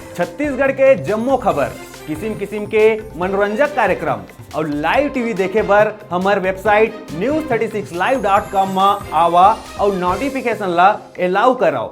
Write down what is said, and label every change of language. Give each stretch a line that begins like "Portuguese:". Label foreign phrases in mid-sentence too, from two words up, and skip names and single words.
Chhattisgarhi: छत्तीसगढ़ के जम्मो खबर, किसिम किसिम के मनोरंजक कार्यक्रम और
English: live TV
Chhattisgarhi: देखे बर हमार वेबसाइट news36live.com में आवा और नोटिफिकेशन ला एलाउ कराओ।